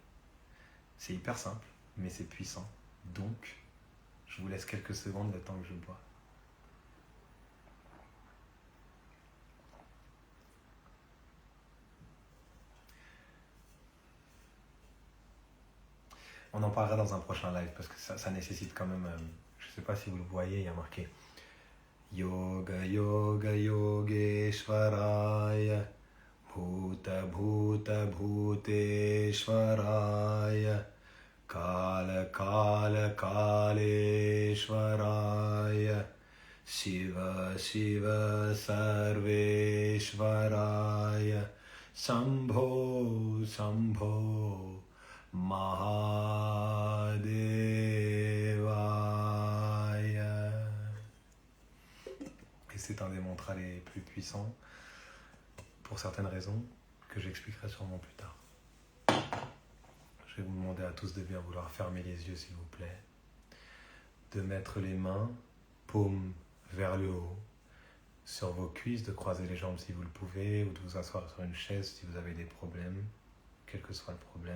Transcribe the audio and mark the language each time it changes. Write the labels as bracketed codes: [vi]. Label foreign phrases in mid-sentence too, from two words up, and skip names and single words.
[fr] C'est hyper simple, mais c'est puissant. Donc, je vous laisse quelques secondes le temps que je bois. On en parlera dans un prochain live parce que ça nécessite quand même, je ne sais pas si vous le voyez, il y a marqué [sa] योग योग योगेश्वराय भूत भूत भूतेश्वराय काल काल कालेश्वराय शिव शिव सर्वेश्वराय शम्भो शम्भो महादेवाय. [fr] Et c'est un des mantras les plus puissants pour certaines raisons que j'expliquerai sûrement plus tard. Je vais vous demander à tous de bien vouloir fermer les yeux s'il vous plaît, de mettre les mains, paumes vers le haut, sur vos cuisses, de croiser les jambes si vous le pouvez, ou de vous asseoir sur une chaise si vous avez des problèmes, quel que soit le problème.